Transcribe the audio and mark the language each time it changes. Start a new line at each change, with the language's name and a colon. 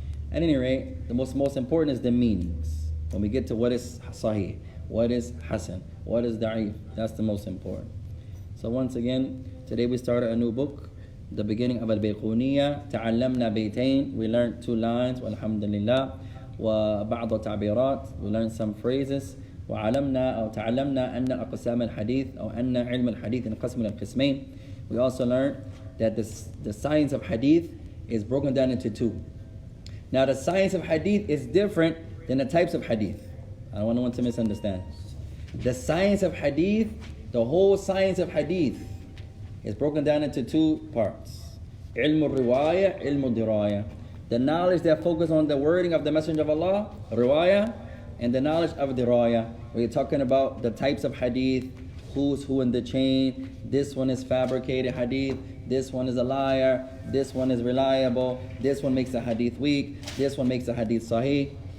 English: At any rate, the most important is the meanings. When we get to what is Sahih, what is Hasan, what is Da'if, that's the most important. So once again, today we started a new book, the beginning of Bayquuniyyah.
Arabic: تعلمنا بيتين,
English: we learned 2 lines, walhamdulillah.
Arabic: وبعض تعبيرات,
English: we learned some phrases.
Arabic: وعلمنا أو تعلمنا أن أقسام الحديث أو أن علم الحديث ينقسم إلى قسمين.
English: We also learned that the science of hadith is broken down into 2. Now the science of hadith is different than the types of hadith. I don't want anyone to misunderstand. The science of hadith, the whole science of hadith, is broken down into 2 parts.
Arabic: علم الرواية, علم الدراية.
English: The knowledge that focuses on the wording of the Messenger of Allah, riwayah, and the knowledge of dirayah. We're talking about the types of hadith, who's who in the chain, this one is fabricated hadith, this one is a liar, this one is reliable, this one makes the hadith weak, this one makes the hadith sahih.